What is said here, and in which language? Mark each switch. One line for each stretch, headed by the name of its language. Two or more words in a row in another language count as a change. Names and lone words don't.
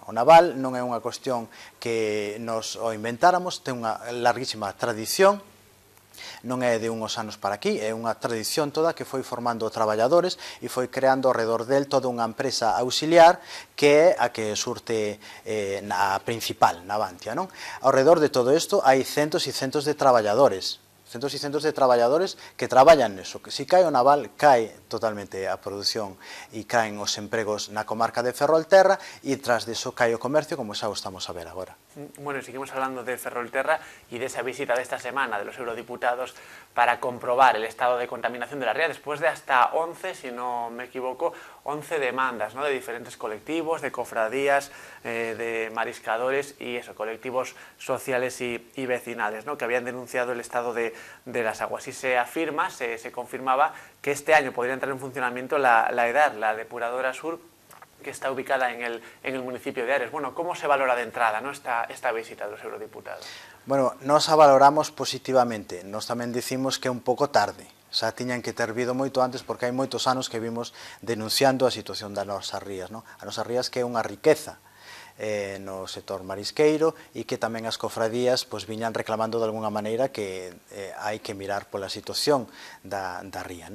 Galician: O naval non é unha cuestión que nos o inventáramos, ten unha larguísima tradición, non é de uns anos para aquí, é unha tradición toda que foi formando traballadores e foi creando ao redor del toda unha empresa auxiliar que é a que surte na principal, na Navantia, non? Ao redor de todo isto hai centos e centos de traballadores, que traballan neso, que se cae o naval, cae totalmente a produción e caen os empregos na comarca de Ferrolterra e tras deso cae o comercio, como xa o estamos a ver agora.
Spanish: Bueno, seguimos hablando de Ferrolterra y de esa visita de esta semana de los eurodiputados para comprobar el estado de contaminación de la ría, después de hasta 11, si no me equivoco, 11 demandas, ¿no?, de diferentes colectivos, de cofradías, de mariscadores y eso, colectivos sociales y vecinales, ¿no?, que habían denunciado el estado de las aguas. Y se afirma, se confirmaba que este año podría entrar en funcionamiento la EDAR, la Depuradora Sur, que está ubicada en el municipio de Ares. Bueno, ¿cómo se valora de entrada, ¿no?, esta visita de los eurodiputados?
Galician: Bueno, nos a valoramos positivamente. Nos tamén dicimos que é un pouco tarde. Xa tiñan que ter vido moito antes, porque hai moitos anos que vimos denunciando a situación das nosas rías, non? A nosas rías que é unha riqueza no sector marisqueiro e que tamén as cofradías pois, viñan reclamando de alguna maneira que hai que mirar pola situación da ría.